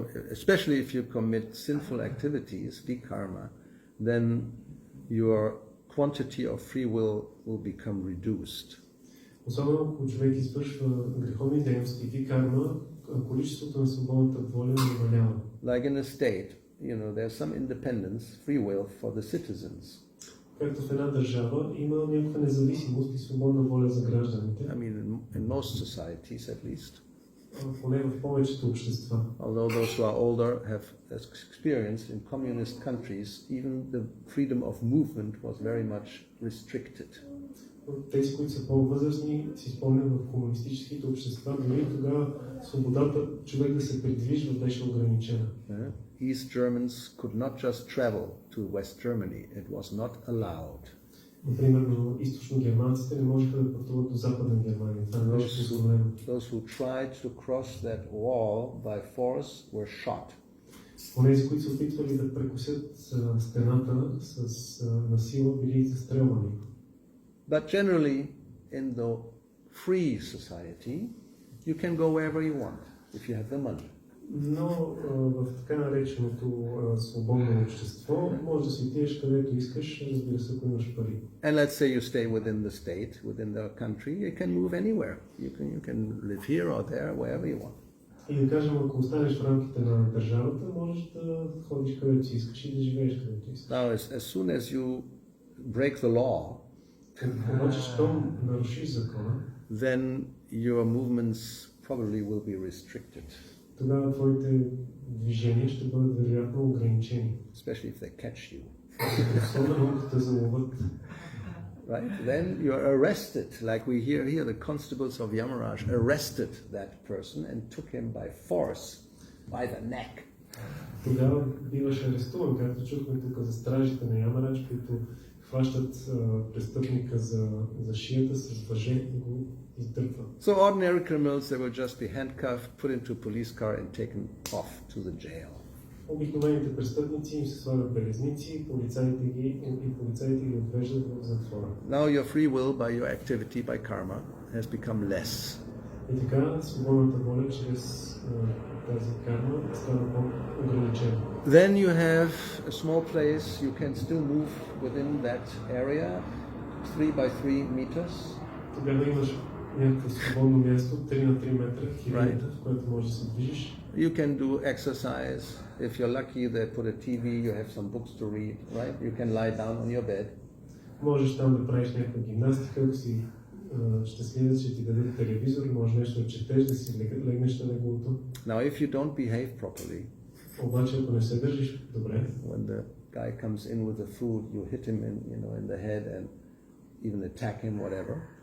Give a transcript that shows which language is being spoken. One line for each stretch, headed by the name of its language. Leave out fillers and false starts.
English: Especially if you commit sinful activities, vikarma, then your quantity of free will become reduced.
Bulgarian: Особено ако човек извършва греховни дейности, викарма, количеството на свободната воля намалява.
English: Like in a state, there's some independence, free will for the citizens.
Bulgarian: Както в една държава има някаква независимост и свободна воля за гражданите.
English: I mean, in most societies at least.
Bulgarian: Поне в повечето общества.
English: Although those who are older have experienced in communist countries, even the freedom of movement was very much restricted.
Bulgarian: Тези, които са по-възрастни, си спомнят в комунистическите общества, дори тогава свободата човек да се придвижва беше ограничена.
English: East Germans could not just travel to West Germany. It was not allowed.
Bulgarian: Например, източно-германците не можеха да пътуват до Западна Германия. Това не беше позволено.
English: Those who tried to cross that wall by force were shot.
Bulgarian: Онези, които се опитвали да прекусят стената с насила, били застрелвани.
English: But generally, in the free society, you can go wherever you want if you have the money.
Bulgarian: Но в така нареченото свободно общество може да си отидеш където искаш, разбира се, ако имаш пари.
English: And let's say you stay within the state, within the country, you can move anywhere. You can live here or there, wherever you want.
Bulgarian: И да кажем, ако останеш в рамките на държавата, можеш да ходиш където си искаш и да живееш където искаш.
English: Now, as soon as you break the law,
Bulgarian: обаче, щом нарушиш закона,
English: then your movements probably will be restricted.
Bulgarian: Тогава твоите движения ще бъдат вероятно ограничени.
English: Especially if they catch you.
Bulgarian: Особено ако те заловят.
English: Right? Then you're arrested, like we hear here, the constables of Yamaraj arrested that person and took him by force, by the neck.
Bulgarian: Тогава биваш арестуван, както чухме тук за стражите на Ямарадж, които хващат престъпника за шията с въже и го издърпват.
English: So ordinary criminals, they will just be handcuffed, put into a police car and taken off to the jail.
Bulgarian: Обикновените престъпници им се слагат белезници и полицаите ги отвеждат в затвора.
English: Now your free will by your activity, by karma, has become less.
Bulgarian: И така свободната воля чрез тази карма става по-ограничена.
English: Then you have a small place, you can still move within that area, 3 by 3 meters.
Bulgarian: Тогава имаш някакво свободно място, 3 на 3 метра, хилядата, в което можеш да се движиш.
English: You can do exercise. If you're lucky, they put a TV, you have some books to read, right? You can lie down on your bed.
Bulgarian: Можеш там да правиш някаква гимнастика, ако си щастлив, че ти дадат телевизор, може нещо да четеш, да си легнеш на неговото.
English: Now, if you don't behave properly,
Bulgarian: обаче ако не се държиш добре,
English: when the guy comes in with the food, you hit him in the head and even attack him, whatever.